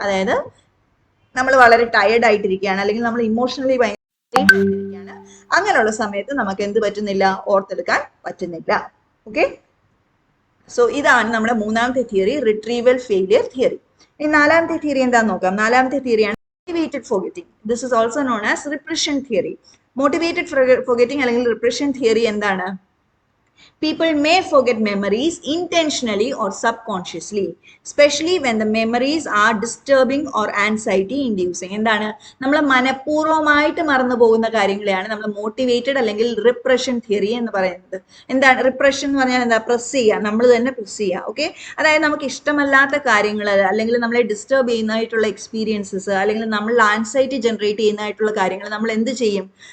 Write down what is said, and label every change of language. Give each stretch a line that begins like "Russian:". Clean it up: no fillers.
Malayalam: അതായത് നമ്മൾ വളരെ ടയർഡ് ആയിട്ടിരിക്കുകയാണ്, അല്ലെങ്കിൽ നമ്മൾ ഇമോഷണലി ആയിട്ടിരിക്കുകയാണ്. അങ്ങനെയുള്ള സമയത്ത് നമുക്ക് എന്ത് പറ്റുന്നില്ല? ഓർത്തെടുക്കാൻ പറ്റുന്നില്ല. ഓക്കെ, സോ ഇതാണ് നമ്മുടെ 3ാമത്തെ തിയറി, റിട്രീവൽ ഫെയിലിയർ തിയറി. ഇനി 4ാമത്തെ തിയറി എന്താന്ന് നോക്കാം. 4ാമത്തെ തിയറിയാണ് motivated forgetting.
English: This is also known as repression theory.
Malayalam: Motivated forgetting അല്ലെങ്കിൽ repression theory എന്താണ്?
English: People may forget memories intentionally or subconsciously, especially when the memories are disturbing or anxiety inducing.
Malayalam: എന്താണ്? നമ്മൾ മനഃപൂർവ്വമായിട്ട് മറന്നു പോകുന്ന കാര്യങ്ങളെയാണ് നമ്മൾ മോട്ടിവേറ്റഡ് അല്ലെങ്കിൽ റിപ്രഷൻ തിയറി എന്ന് പറയുന്നത്. എന്താണ് റിപ്രഷൻ എന്ന് പറഞ്ഞാൽ? എന്താ? പ്രസ് ചെയ്യുക, നമ്മൾ തന്നെ പ്രസ് ചെയ്യുക. ഓക്കെ, അതായത് നമുക്ക് ഇഷ്ടമല്ലാത്ത കാര്യങ്ങൾ അല്ലെങ്കിൽ നമ്മളെ ഡിസ്റ്റർബ് ചെയ്യുന്നതായിട്ടുള്ള എക്സ്പീരിയൻസസ് അല്ലെങ്കിൽ നമ്മൾ ആൻസൈറ്റി ജനറേറ്റ് ചെയ്യുന്നതായിട്ടുള്ള കാര്യങ്ങൾ നമ്മൾ എന്ത് ചെയ്യും?